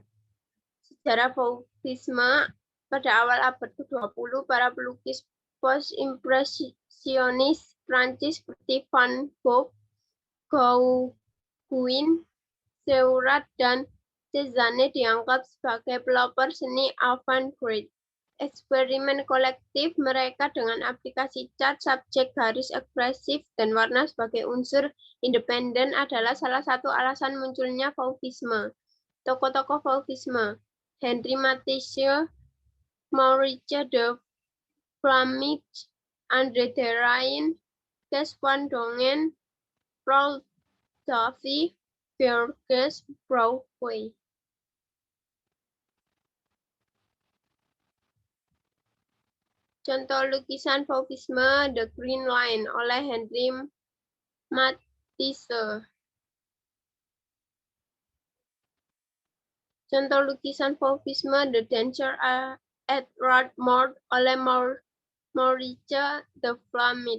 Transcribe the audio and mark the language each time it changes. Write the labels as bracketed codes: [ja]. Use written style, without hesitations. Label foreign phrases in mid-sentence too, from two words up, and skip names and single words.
[id] Sejarah Fauvisme. Pada awal abad ke-20, para pelukis post-impresionis Prancis seperti Van Gogh, Gauguin, Seurat, dan Cézanne dianggap sebagai pelopor seni avant-garde. Eksperimen kolektif mereka dengan aplikasi cat, subjek, garis ekspresif, dan warna sebagai unsur independen adalah salah satu alasan munculnya Fauvisme. Tokoh-tokoh Fauvisme: Henri Matisse, Maurice de Flamic, André Derain, Kes van Dongen, Paul Davy, Georges Braque. Contoh lukisan Fauvisme The Green Line oleh Henri Matisse. Contoh lukisan Fauvisme The Danger at Radmort oleh Maurice de Flamic.